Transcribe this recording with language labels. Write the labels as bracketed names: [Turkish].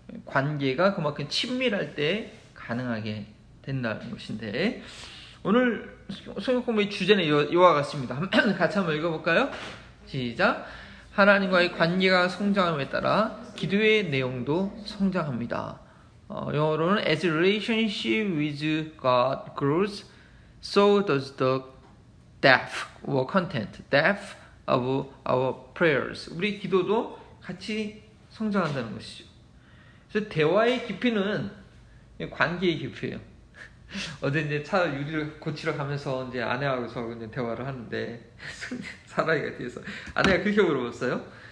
[Korean] 관계가 그만큼 친밀할 때 가능하게 된다는 것인데, 오늘 성경 공부의 주제는 이와 같습니다. 같이 한번 읽어볼까요? 시작. 하나님과의 관계가 성장함에 따라 기도의 내용도 성장합니다. 영어로는 [English] as relationship with God grows, so does the depth or content, depth of our prayers. [Korean] 우리 기도도 같이 성장한다는 것이죠. 그래서 대화의 깊이는 관계의 깊이예요. 어제 이제 차 유리를 고치러 가면서 이제 아내하고 저 이제 대화를 하는데 사라이가 뒤에서 아내가 그렇게 물어봤어요.